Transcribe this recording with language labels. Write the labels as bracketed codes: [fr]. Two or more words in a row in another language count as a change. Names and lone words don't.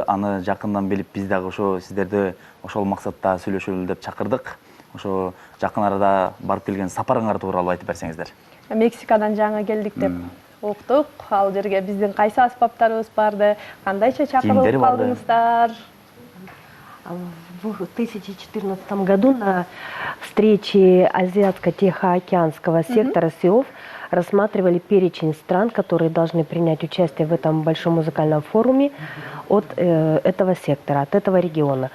[ky] Аны жакындан билип, биз дагы ошо сиздерди ошол максатта сүйлөшөлү деп чакырдык. Ошо жакын арада барып келген сапарыңар тууралуу айтып берсеңиздер. Мексикадан жаңы келдик деп уктук. Ал жерге биздин кайсы аспаптарыбыз барды, кандайча чакырылып калдыңыздар? [ru] В 2014 году на встрече Азиатско-Тихоокеанского сектора СИОФ рассматривали перечень стран, которые должны принять участие в этом большом музыкальном форуме от этого сектора, от этого региона.